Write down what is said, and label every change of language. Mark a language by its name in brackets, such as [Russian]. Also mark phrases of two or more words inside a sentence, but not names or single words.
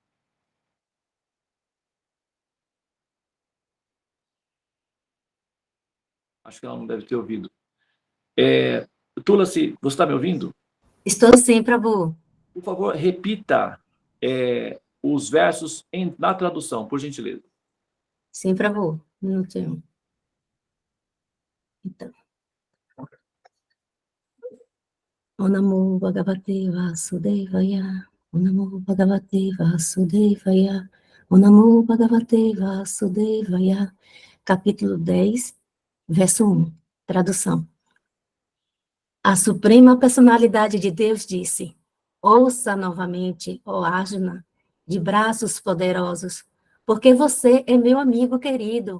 [Portuguese] Acho que ela não deve ter ouvido. Tulasi, você está me ouvindo? Estou sim, Prabhu. Por favor, repita os versos na tradução, por gentileza. Sim, Prabhu. Um minutinho. Então. [Sanskrit] ॐ नमो भगवते वासुदेवाय. ॐ नमो भगवते वासुदेवाय ॐ नमो भगवते वासुदेवाय. [Portuguese] Capítulo 10, verso 1. Tradução. A suprema personalidade de Deus disse: ouça novamente, ó Arjuna, de braços poderosos, porque você é meu amigo querido.